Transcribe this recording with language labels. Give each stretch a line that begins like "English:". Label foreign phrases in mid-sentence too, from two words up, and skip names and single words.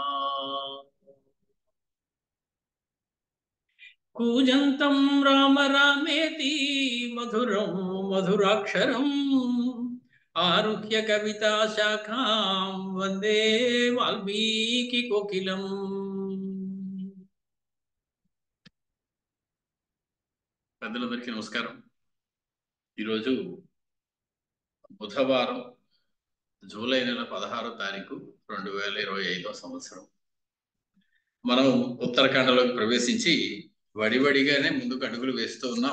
Sanskrit: कूजन्तं राम रामेति मधुरं मधुराक्षरम् आरुह्य कविता शाखां वन्दे वाल्मीकि कोकिलम्.
Telugu: పెద్దలందరికీ నమస్కారం. ఈరోజు బుధవారం, జూలై నెల 16వ తారీఖు 2025వ సంవత్సరం. మనం ఉత్తరాఖండలోకి ప్రవేశించి వడివడిగానే ముందుకు అడుగులు వేస్తూ ఉన్నాం.